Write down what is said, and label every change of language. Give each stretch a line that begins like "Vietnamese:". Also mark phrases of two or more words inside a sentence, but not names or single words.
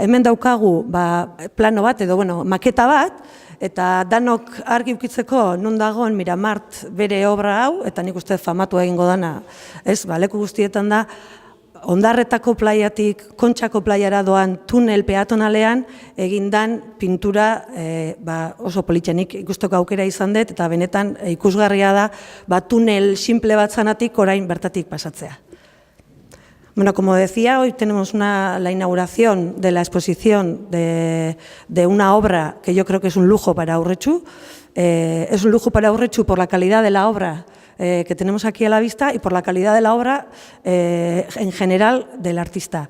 Basque: Hemen daukagu plano bat edo maketa bat, eta danok argi ukitzeko non dagoen Miramart bere obra hau, eta nik uste famatu egingo dana, ez, leku guztietan da, Ondarretako plaiatik, Kontxako plaiara doan tunel peatonalean egindan pintura oso politxenik ikusteko aukera izan dut, eta benetan ikusgarria da tunel simple bat zanatik orain bertatik pasatzea.
Spanish: Bueno, como decía, hoy tenemos la inauguración de la exposición de una obra que yo creo que es un lujo para Urretxu. Es un lujo para Urretxu por la calidad de la obra que tenemos aquí a la vista y por la calidad de la obra en general del artista.